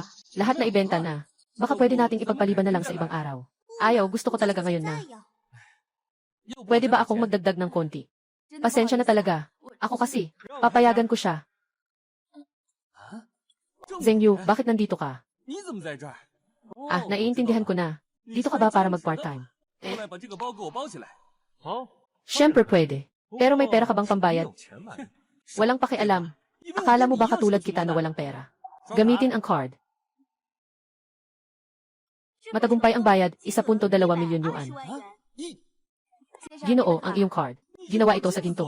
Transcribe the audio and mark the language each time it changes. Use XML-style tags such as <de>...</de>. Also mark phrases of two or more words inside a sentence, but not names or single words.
<tl>Lahat na ibenta na. Baka pwede nating ipagpaliban na lang sa ibang araw. Ayaw, gusto ko talaga ngayon na. Pwede ba akong magdagdag ng konti? Pasensya na talaga. Ako kasi, papayagan ko siya. Zhengyu, bakit nandito ka?</tl> <zh>你怎么在这儿？</zh> <tl>Naiintindihan ko na. Dito ka ba para mag-part-time?</tl> <zh>过来把这个包给我包起来。好，</zh> <tl>Siyempre pwede. Pero may pera ka bang pambayad?</tl> <zh>有钱买。</zh> <tl>Walang pakialam. Akala mo ba katulad kita na walang pera? Gamitin ang card. Matagumpay ang bayad, 1.2 milyon yuan. Ginoo ang iyong card. Ginawa ito sa ginto.</tl>